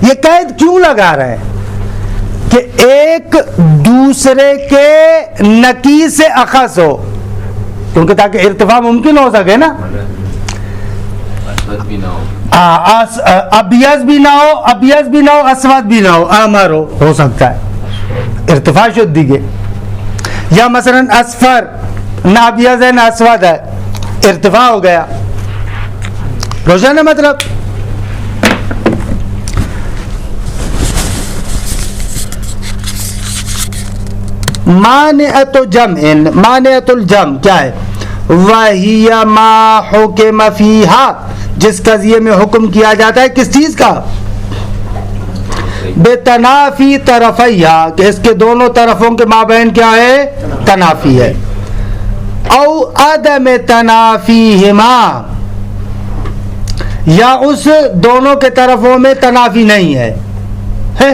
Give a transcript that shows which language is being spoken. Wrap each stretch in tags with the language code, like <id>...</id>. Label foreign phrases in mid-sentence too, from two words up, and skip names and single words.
<ur>یہ قید کیوں لگا رہا ہے کہ ایک دوسرے کے نقیض سے اخص ہو، کیونکہ تاکہ ارتفاع ممکن ہو سکے نا. اسود بھی نہ ہو، ابیض بھی نہ ہو، ابیض بھی نہ ہو، اسود بھی نہ ہو، احمر ہو سکتا ہے ارتفاع شدی کے. یا مثلا اصفر نہ ابیض ہے نہ اسود ہے، ارتفاع ہو گیا. روشن ہے مطلب؟ مانعۃ جمع، مانعۃ الجمع کیا ہے؟</ur> <ar>وَهِيَ مَا حُكِمَ فِيهَا،</ar> <ur>جس قضیے میں حکم کیا جاتا ہے کس چیز کا؟</ur> <ar>بِتَنَافِي طَرَفَيْهَا،</ar> <ur>کہ اس کے دونوں طرفوں کے مابین کیا ہے؟ تنافی ہے.</ur> <ar>او عدم تنافیہما،</ar> <ur>یا اس دونوں کے طرفوں میں تنافی نہیں ہے.</ur>